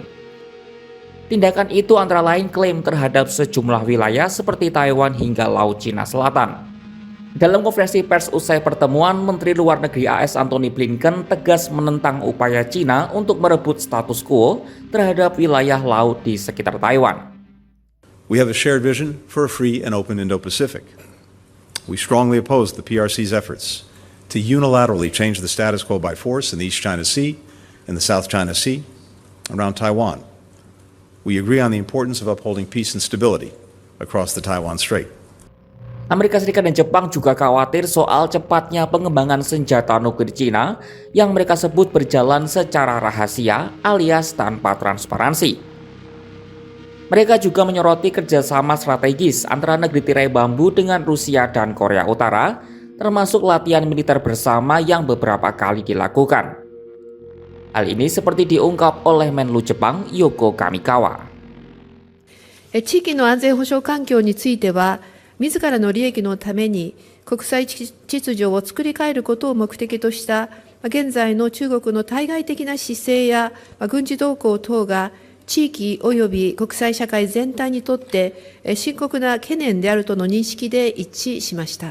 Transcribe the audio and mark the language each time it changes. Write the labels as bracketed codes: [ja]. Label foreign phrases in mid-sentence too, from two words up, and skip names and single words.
[id] Tindakan itu antara lain klaim terhadap sejumlah wilayah seperti Taiwan hingga Laut Cina Selatan. Dalam konferensi pers usai pertemuan, Menteri Luar Negeri AS Antony Blinken tegas menentang upaya Cina untuk merebut status quo terhadap wilayah laut di sekitar Taiwan. [en] We have a shared vision for a free and open Indo-Pacific. We strongly oppose the PRC's efforts to unilaterally change the status quo by force in the East China Sea and the South China Sea around Taiwan. We agree on the importance of upholding peace and stability across the Taiwan Strait. [id] Amerika Serikat dan Jepang juga khawatir soal cepatnya pengembangan senjata nuklir Cina yang mereka sebut berjalan secara rahasia alias tanpa transparansi. Mereka juga menyoroti kerjasama strategis antara negeri tirai bambu dengan Rusia dan Korea Utara, termasuk latihan militer bersama yang beberapa kali dilakukan. Hal ini seperti diungkap oleh Menlu Jepang Yoko Kamikawa. [ja] 地域の安全保障環境については、自らの利益のために国際秩序を作り変えることを目的とした現在の中国の対外的な姿勢や軍事動向等が地域及び国際社会全体にとって深刻な懸念であるとの認識で一致しました。